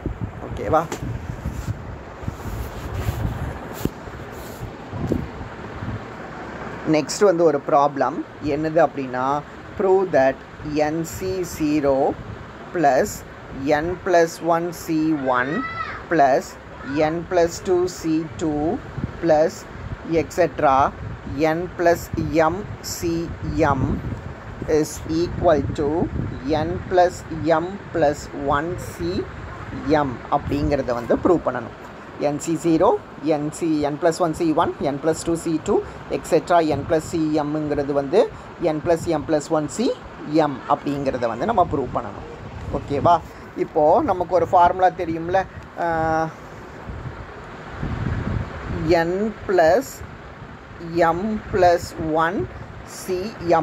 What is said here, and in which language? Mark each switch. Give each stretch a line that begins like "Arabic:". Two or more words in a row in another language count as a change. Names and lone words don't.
Tamil: ஓகேவா? நெக்ஸ்ட் வந்து ஒரு ப்ராப்ளம் என்னது அப்படின்னா
English: prove that nc0 plus n + 1c1 plus n plus 2c2 plus etc n plus mcm is equal to n plus m plus 1cm
Tamil: அப்படிங்கிறத வந்து ப்ரூவ் பண்ணணும்.
English: nc0 n plus 1c1 n plus 2c2 etc n plus cmங்கிறது வந்து n plus m plus 1cm
Tamil: அப்படிங்கிறத வந்து நம்ம ப்ரூவ் பண்ணணும். ஓகேவா? இப்போது நமக்கு ஒரு ஃபார்முலா தெரியும்ல,
English: n plus m plus 1 cm.